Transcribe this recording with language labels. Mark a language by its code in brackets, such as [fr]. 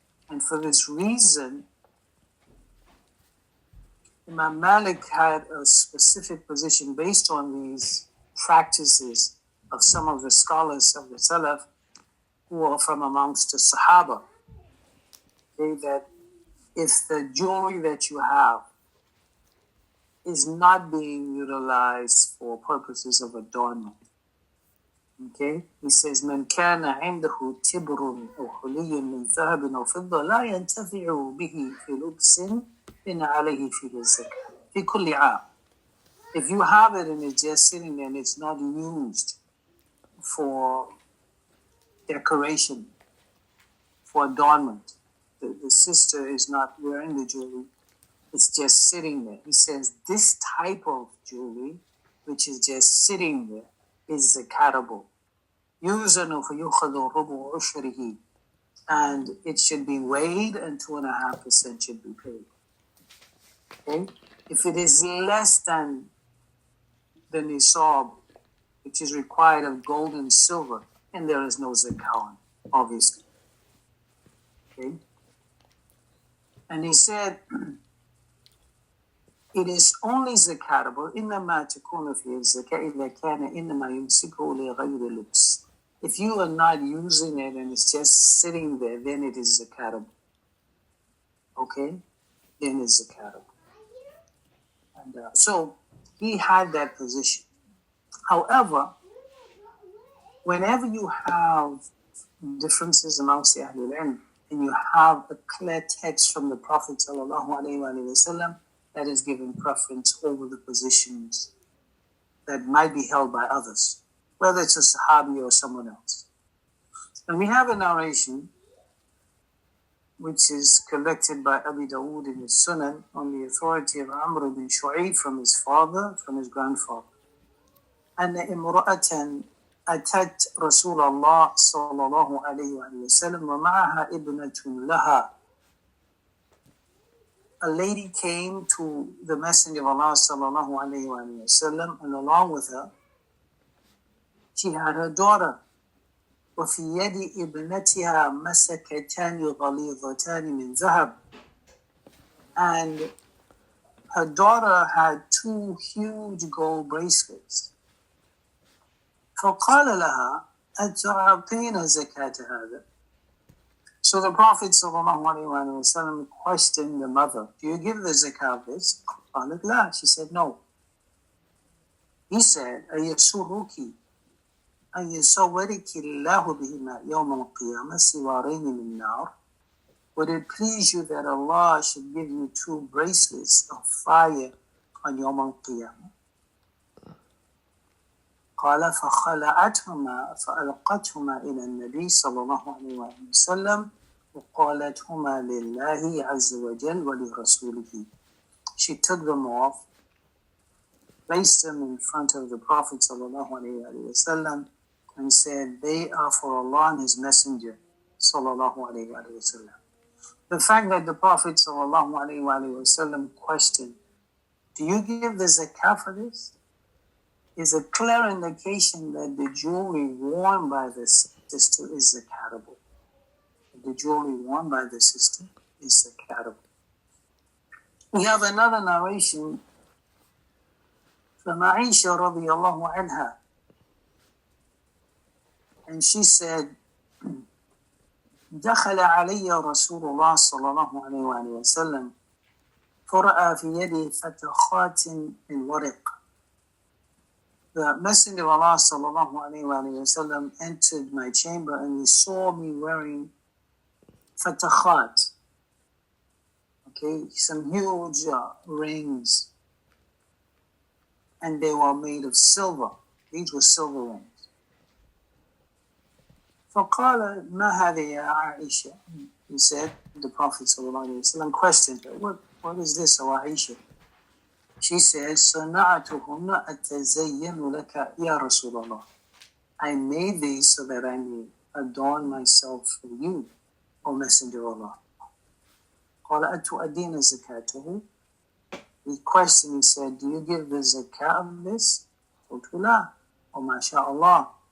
[en] And for this reason, Imam Malik had a specific position based on these practices of some of the scholars of the Salaf who are from amongst the Sahaba. Okay, that if the jewelry that you have is not being utilized for purposes of adornment, okay, he says, [ar] من كان عنده تبر أو حلي من ذهب أو فضة لا ينتفع به في لبس إن عليه فيه الزكاة في كل عام. [en] If you have it and it's just sitting there and it's not used for decoration, for adornment, the sister is not wearing the jewelry, it's just sitting there. He says this type of jewelry, which is just sitting there, is zakatable. [ar] يُوزَنُ فَيُخَذُ رُبُعُ عُشْرِهِ. [en] And it should be weighed and 2.5% should be paid. Okay? If it is less than the nisab, which is required of gold and silver, and there is no zakah, obviously. Okay? And he said, it is only zakatable [ar] إنما تكون في الزكاة إذا كان إنما يمسكه لغير لبس. [en] If you are not using it and it's just sitting there, then it is zakatable. Okay? Then it's zakatable. And so he had that position. However, whenever you have differences amongst the Ahlul Ilm and you have a clear text from the Prophet ﷺ, that is given preference over the positions that might be held by others, whether it's a Sahabi or someone else. And we have a narration which is collected by Abi Dawood in his Sunan on the authority of Amr bin Shu'ayb from his father, from his grandfather. [ar] أن امرأة أتت رسول الله صلى الله عليه وسلم ومعها ابنة لها. [en] A lady came to the Messenger of Allah صلى الله عليه وسلم, and along with her, she had her daughter. [ar] وفي يد ابنتها مسكتان غليظتان من ذهب. [en] And her daughter had two huge gold bracelets. [ar] فقال لها أتعطين زكاة هذا? [en] So the Prophet ﷺ questioned the mother, do you give the zakah of this? [ar] قالت لا. [en] She said no. He said, [ar] أيسرك أن يصورك الله بهما يوم القيامة سوارين من نار? [en] Would it please you that Allah should give you two bracelets of fire on يوم القيامة? [ar] قال فخلعتهما فألقتهما إلى النبي صلى الله عليه وسلم وقالتهما لله عز وجل ولرسوله. [en] She took them off, placed them in front of the Prophet صلى الله عليه وسلم, and said, they are for Allah and His Messenger صلى الله عليه وسلم. The fact that the Prophet صلى الله عليه وسلم questioned, do you give the zakah for this? Is a clear indication that the jewelry worn by the sister is zakatable. The jewelry worn by the sister is zakatable. We have another narration from Aisha radiallahu anha. And she said, [ar] دخل علي رسول الله صلى الله عليه وسلم فرأى في يدي فتخات من ورق. [en] The Messenger of Allah sallallahu alayhi wa sallam entered my chamber and he saw me wearing fatakhat, okay, some huge rings, and they were made of silver. These were silver rings. [ar] فقال ما هذه يا عائشة? [en] He said, the Prophet sallallahu alayhi wa sallam questioned her, what is this, O Aisha? She says, [ar] صنعتهن أتزين لك يا رسول الله. [en] I made these so that I may adorn myself for you, O Messenger of Allah. [ar] قال أتؤدين زكاته? [en] He questioned, he said, do you give the zakah of this? [ar] قلت لا. [en] Oh, [ar] mashallah.